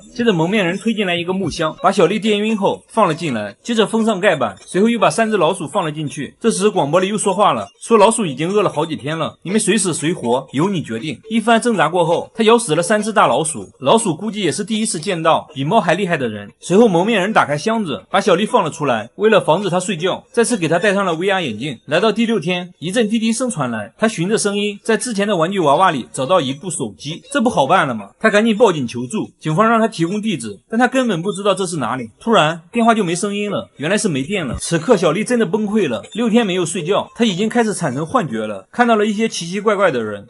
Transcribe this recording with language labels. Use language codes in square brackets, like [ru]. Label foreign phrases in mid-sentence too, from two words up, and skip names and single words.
[zh] 接着蒙面人推進來一個木箱，把小麗電暈後放了進來，接着封上蓋板，隨後又把3隻老鼠放了進去。這時廣廣播裡又說話了，說老鼠已經餓了好幾天了，你們誰死誰活由你決定。一番掙扎過後，他咬死了3只大老鼠，老鼠估計也是第一次見到比貓還厲害的人。隨後蒙面人打開箱子，把小麗放了出來，為了防止她睡覺，再次給她戴上了 VR 眼鏡。來到第6天，一陣滴滴聲傳來，他循着声音在之前的玩具娃娃裡找到一部手機，這不好辦了嗎？他趕緊報警求助，警方讓他提供地址，但他根本不知道這是哪裡。突然電話就沒聲音了，原來是沒電了。此刻小麗真的崩潰了，6天沒有睡覺，她已經開始產生幻覺了，看到了一些奇奇怪怪的人。